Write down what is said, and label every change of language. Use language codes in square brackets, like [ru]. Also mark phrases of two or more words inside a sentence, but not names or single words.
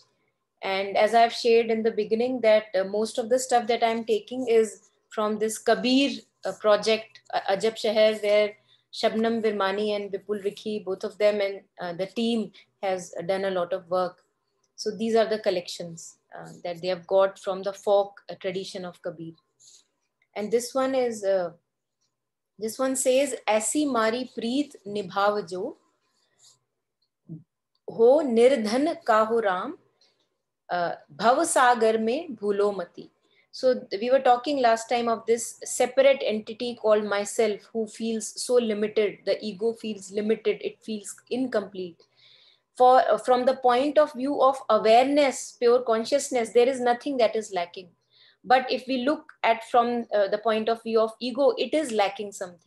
[en] And as I've shared in the beginning that most of the stuff that I'm taking is from this Kabir project, Ajab Shahar, where Shabnam Virmani and Vipul Rikhi, both of them and the team has done a lot of work. So these are the collections that they have got from the folk tradition of Kabir. And this one says, [hi] "ऐसी मारी प्रीत निभाव जो, हो निर्धन का हो राम, भव सागर में भूलो मति." [en] So we were talking last time of this separate entity called myself who feels so limited. The ego feels limited. It feels incomplete. From the point of view of awareness, pure consciousness, there is nothing that is lacking. But if we look at from the point of view of ego, it is lacking something.